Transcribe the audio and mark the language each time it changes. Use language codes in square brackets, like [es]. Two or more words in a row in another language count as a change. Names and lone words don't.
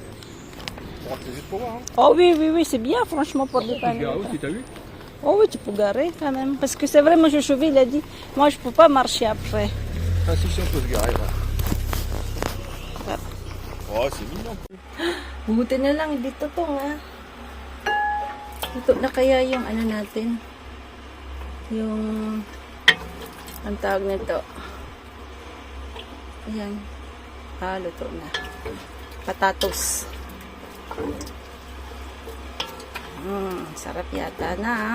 [fr] Bon, c'est juste pour voir. Hein. Oh oui, c'est bien, franchement, pour dépanner. Regarde aussi, t'as vu? Oh oui, tu peux garer quand même. Parce que c'est vrai, moi, je cheville, il a dit, moi, je peux pas marcher après. Ah, si, on peut se garer, là. Voilà. Oh, c'est mignon. [tl] Buti na lang dito to nga. Ito na kaya yung ano natin. Yung ang tawag nito. Ayan. Luto na. Patatos. Sarap yata na.